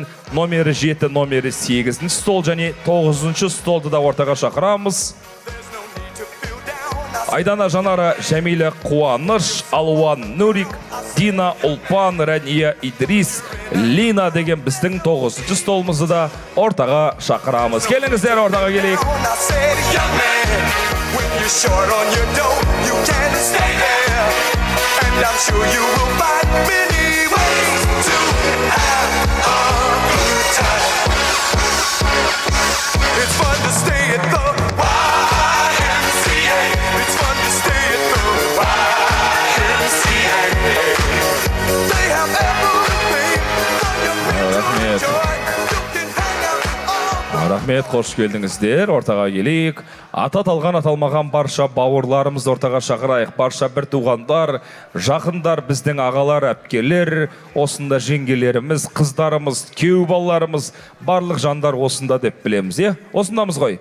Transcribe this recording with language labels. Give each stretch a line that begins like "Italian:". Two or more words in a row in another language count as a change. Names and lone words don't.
Kazakh: Номері 7, номері 8 стол және 9 столды да ортаға шақырамыз. Айдана, Жанара, Жәмилі, Қуаныш, Алуан, Нурик, Дина, Ұлпан, Рәния, Идрис, Лина деген біздің 9 столымызды да ортаға шақырамыз. Келіңіздер, ортаға келейік.
English: When you're short on your dough, you can't stay there. And I'm sure you will find many ways to have a good time. It's fun to stay at the YMCA. It's fun to stay at the YMCA. They have everything for your joy.
Kazakh: Рахмет, қош келдіңіздер. Ортаға келейік. Ата аталған, аталмаған барша бауырларымыз ортаға шақырайық. Барша бір туғандар, жақындар, біздің ағалар, әпкелер, осында жеңгелеріміз, қыздарымыз, күйеу балаларымыз, барлық жандар осында деп білеміз, осындамыз ғой.